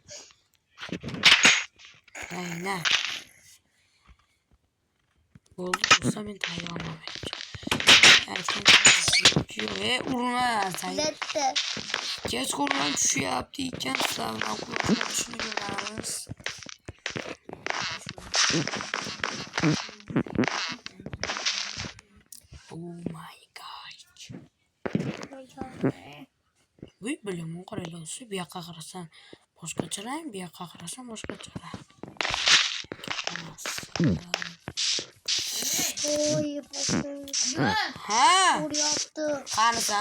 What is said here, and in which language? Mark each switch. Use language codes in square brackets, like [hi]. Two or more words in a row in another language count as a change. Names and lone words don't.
[uz] Ayna. Bo'ldi, bo'lsa men tayyorman. Urma, sen. Kechqurun tushyapti ekan, sizlar shuni ko'ramiz. [en] Oh my god. [uz] Voy bilim qaraylar, bu yoqqa qarasam boshqachalar, bu yoqqa qarasam boshqachalar. Oy, boshim. Ha? Uryapti. Qanisan?